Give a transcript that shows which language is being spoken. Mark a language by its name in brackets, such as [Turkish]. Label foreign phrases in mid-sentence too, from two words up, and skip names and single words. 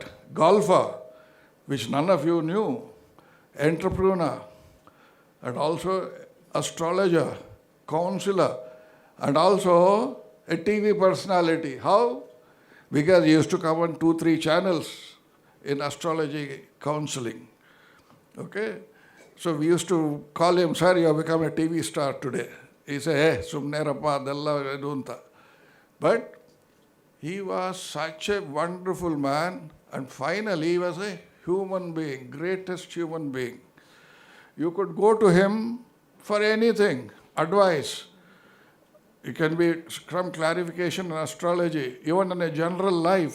[English] Golfer, which none of you knew. Entrepreneur, and also astrologer, counselor, and also a TV personality. How? Because he used to come on 2-3 channels in astrology counseling. Okay? So we used to call him, sir, you have become a TV star today. He said, [Kannada] hey, sumne rappa, dalla edunta. [English] But he was such a wonderful man, and finally he was a human being, greatest human being. You could go to him for anything, advice. It can be some clarification in astrology, even in a general life.